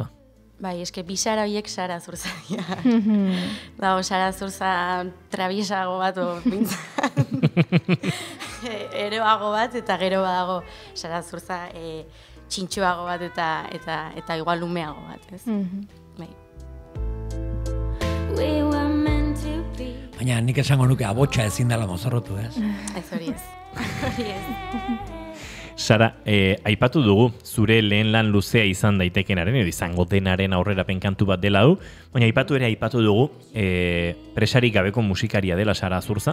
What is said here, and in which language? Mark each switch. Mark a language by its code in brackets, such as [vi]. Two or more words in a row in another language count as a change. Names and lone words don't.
[eu] Bai, eske bi Sara horiek Sara Zurza dira. Dago, Sara Zurza trabiesago bat, eroago bat, eta gero badago Sara Zurza txintxoago bat, eta igual umeago bat, ez? Bai. [en] We were meant to be. [eu] Baina nik esango nuke abotsa ezin dela mozorrotu, ez? Ez hori ez. Hori ez. Sara, aipatu dugu, zure lehen lan luzea izan daitekenaren, edo izango denaren aurrerapen kantu bat dela du, baina aipatu dugu, presarik gabeko musikaria dela Sara Zurza.